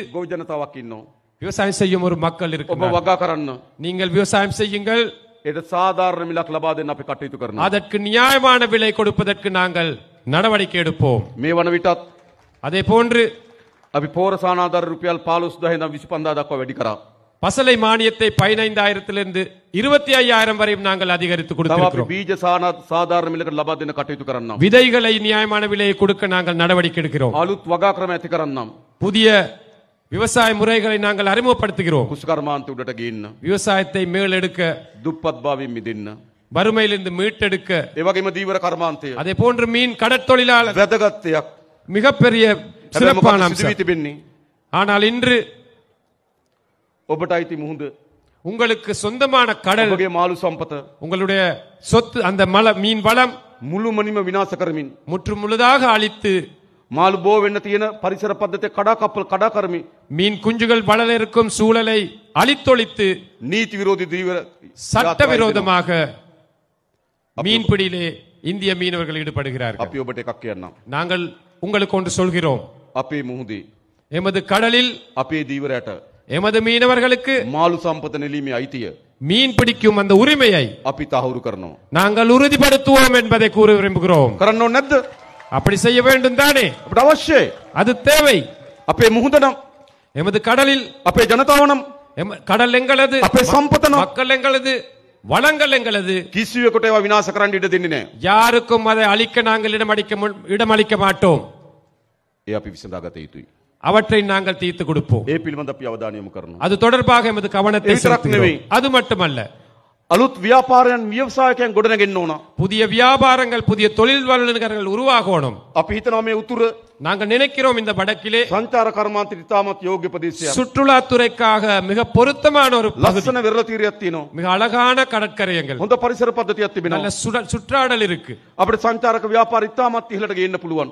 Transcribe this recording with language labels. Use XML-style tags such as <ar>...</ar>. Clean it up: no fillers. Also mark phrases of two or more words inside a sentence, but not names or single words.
<si>ගොවි ජනතාවක් ඉන්නවා.</si> <ta>விவசாயம் செய்யும் ஒரு மக்கள்</ta> <si>ඔබ</si> <ta>இருக்கு.</ta> <si>වගා කරන්න.</si> <ta>நீங்கள் விவசாயம் செய்யுங்கள்,</ta> <si>ඒට සාධාරණ මිලක් ලබා දෙන්න අපි කටයුතු කරනවා.</si> <ta>அதற்கு நியாயமான விலை கொடுப்பதற்கு நாங்கள் நடவடிக்கை எடுப்போம்.</ta> <si>මේ වන විටත්</si> <ta>அதே போன்று</ta> <si>අපි පෝර සානාධාර රුපියල් 15000 ඉඳන් 25000 දක්වා වැඩි කරා.</si> <ta>பசலை மானியத்தை 15,000 25,000 வரையும் நாங்கள் அதிகரித்து</ta> <si>තව අපි</si> <ta>கொடுத்திருக்கிறோம்.</ta> <si>බීජ සාධාරණ මිලකට ලබා දෙන්න කටයුතු කරන්නම්.</si> <ta>விதைகளை நியாயமான விலையை கொடுக்க நாங்கள் நடவடிக்கை எடுக்கிறோம்.</ta> <si>අලුත් වගා ක්‍රම ඇති කරන්නම්.</si> <ta>புதிய விவசாய முறைகளை நாங்கள் அறிமுகப்படுத்துகிறோம்.</ta> <si>කුෂිකර්මාන්තය උඩට ගේන්න.</si> <ta>விவசாயத்தை மேலெடுக்க,</ta> <si>දුප්පත් භාවයෙන් මිදෙන්න.</si> <ta>வறுமையிலிருந்து மீட்டெடுக்க,</ta> <si>ඒ වගේම දීවර කර්මාන්තය</si> <ta>அதே போன்று மீன் கடற்தொழிலாளர்</ta> <si>වැදගත් දෙයක්.</si> <ta>மிகப்பெரிய</ta> <si>හැබැයි</si> <ta>சிறப்பான</ta> <si>මොකක්ද සිදු</si> <ta>அம்சம்.</ta> <si>වී තිබෙන්නේ?</si> <ta>ஆனால் இன்று</ta> <si>ඔබට අයිති මුහුද,</si> <ta>உங்களுக்கு சொந்தமான கடல்,</ta> <si>ඔබගේ මාළු සම්පත</si> <ta>உங்களுடைய சொத்து, அந்த மீன் வளம்</ta> <si>මුළුමනින්ම විනාශ කරමින්</si> <ta>முற்று முழுதாக அழித்து,</ta> <si>මාළු බෝ වෙන්න තියෙන පරිසර පද්ධතිය කඩා කරමින්</si> <ta>மீன் குஞ்சுகள் வளர இருக்கும் சூழலை அழித்தொழித்து,</ta> <si>නීති විරෝධී දීවර</si> <ta>சட்டவிரோதமாக மீன்பிடியிலே இந்திய மீனவர்கள் ஈடுபடுகிறார்கள்.</ta> <si>අපි ඔබට එකක් කියන්නම්.</si> <ta>நாங்கள் உங்களுக்கு ஒன்று சொல்கிறோம்.</ta> <si>අපේ මුහුදේ</si> <ta>எமது கடலில்</ta> <si>අපේ දීවරයට</si> <ta>எமது மீனவர்களுக்கு</ta> <si>මාළු සම්පත නෙලීමේ අයිතිය</si> <ta>மீன் பிடிக்கும் அந்த உரிமையை</ta> <si>අපි තහවුරු කරනවා.</si> <ta>நாங்கள் உறுதிப்படுத்துவோம் என்பதை கூற விரும்புகிறோம்.</ta> <si>කරන්න ඕනේ නැද්ද?</si> <ta>அப்படி செய்ய வேண்டும் தானே?</ta> <si>අපිට අවශ්‍යයි.</si> <ta>அது தேவை.</ta> <si>අපේ මුහුද නම්,</si> <ta>எமது கடலில்,</ta> <si>අපේ ජනතාව නම්,</si> <ta>கடல் எங்களது,</ta> <si>අපේ සම්පත නම්</si> <ta>மக்கள் எங்களது, வளங்கள் எங்களது.</ta> <si>කිසිවෙකුට ඒවා විනාශ කරන්න ඉඩ දෙන්නේ නැහැ.</si> <ta>யாருக்கும் அதை அழிக்க நாங்கள் இடமளிக்க மாட்டோம்.</ta> <si>ඒ අපි විසඳාගත යුතුයි.</si> <ta>அவற்றை நாங்கள் தீர்த்து கொடுப்போம்.</ta> <si>ඒ පිළිබඳ අපි අවධානය යොමු කරනවා.</si> <ta>அது தொடர்பாக எமது கவனத்தை</ta> <si>ඒ විතරක් නෙවෙයි.</si> <ta>செலுத்துகிறோம். அது மட்டுமல்ல,</ta> <si>අලුත් ව්‍යාපාරයන් ව්‍යවසායකයන් ගොඩනගෙන්න ඕන.</si> <ta>புதிய வியாபாரங்கள், புதிய தொழில் வல்லுநர்கள் உருவாகணும்.</ta> <si>අපි හිතනවා මේ උතුර</si> <ta>நாங்கள் நினைக்கிறோம் இந்த வடக்கிலே</ta> <si>සංචාර කර්මාන්තයට ඉතාමත් යෝග්‍ය ප්‍රදේශයක්.</si> <ta>சுற்றுலாத்துறைக்காக மிக பொருத்தமான ஒரு பகுதி,</ta> <si>ලස්සන වෙරළ තීරයක් තියෙනවා.</si> <ta>மிக அழகான கடற்கரைகள்,</ta> <si>හොඳ පරිසර පද්ධතියක්</si> <ta>நல்ல</ta> <si>තිබෙනවා.</si> <ta>சுற்றாடல் இருக்கு.</ta> <si>අපිට සංචාරක ව්‍යාපාර ඉතාමත් ඉහළට ගේන්න පුළුවන්.</si>